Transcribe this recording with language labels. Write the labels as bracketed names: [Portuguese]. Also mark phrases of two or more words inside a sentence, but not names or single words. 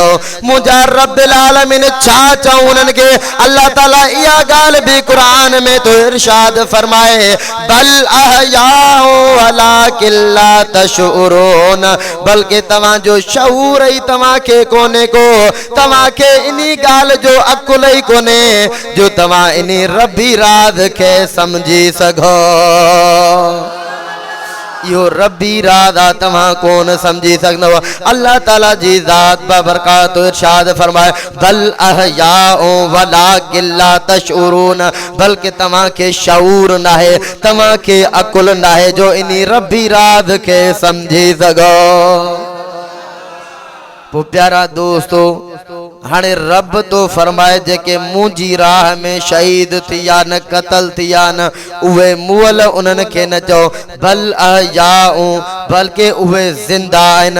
[Sindhi] मुंहिंजा रब्बुल आलमीन छा चऊं उन्हनि खे? अल्लाह ताला इहा ॻाल्हि भी क़ुरान में तो इरशाद फरमाए, [Arabic] بل أحياء ولكن لا تشعرون. [Sindhi] बल्कि तव्हां जो शऊर ही तव्हां के कोने को, तव्हां के इनी गाल जो अकुल ही कोने जो तव्हां इनी रब्बी राज के समझी सघो। यो रब्बी राजा तव्हां कोन समझी सघंदव। अल्लाह ताला जी ज़ात बबरकात इरशाद फरमाए, [Arabic] بل أحياء ولكن لا تشعرون. [Sindhi] बल्कि तव्हां के शऊर नाहे, तव्हां के अकुल नाहे जो इनी रब्बी राज के समझी सघो। वो प्यारा दोस्तों, हाणे रब तो फरमाए जेके मुंहिंजी राह में शहीद थिया न, कतल थिया न, उहे मुअल उन्हनि खे न चओ, [Arabic] بل أحياء, [Sindhi] बल्कि उहे ज़िंदा आहिनि।